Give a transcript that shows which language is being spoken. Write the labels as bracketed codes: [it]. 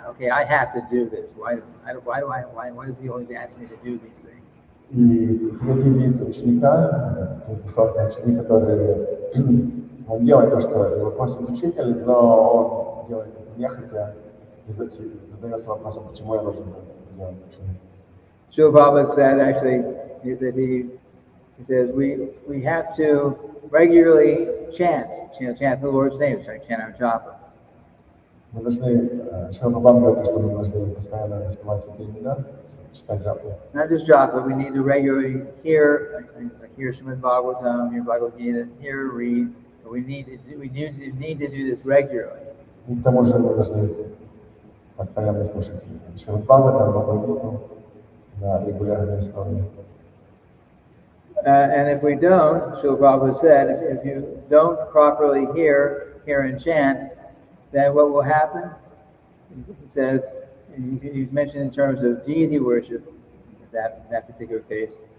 [en] I have to do this. Why does he always ask me to do these things? [ru] И третий вид ученика, третий сорт ученика, который он делает то, что его просит учитель, но он делает это нехотя и задается вопросом, почему я должен это делать. [en] Srila Prabhupada said actually that he says we have to regularly chant the Lord's name, chant our japa. [ru] Мы должны, Шрила говорит, что мы должны постоянно распевать святые имена, читать джапу. [en] Not just drop it, we need to regularly hear Srimad-bhagavatam, hear Bhagavad Gita, hear, read. We need to do this regularly. [ru] И к тому же мы должны постоянно слушать Шримад-бхагаватам, Бхагавад-гиту на регулярной основе. [en] And if we don't, Srila Prabhupada said, if you don't properly hear and chant, then what will happen? He says, he's mentioned in terms of deity worship, that particular case.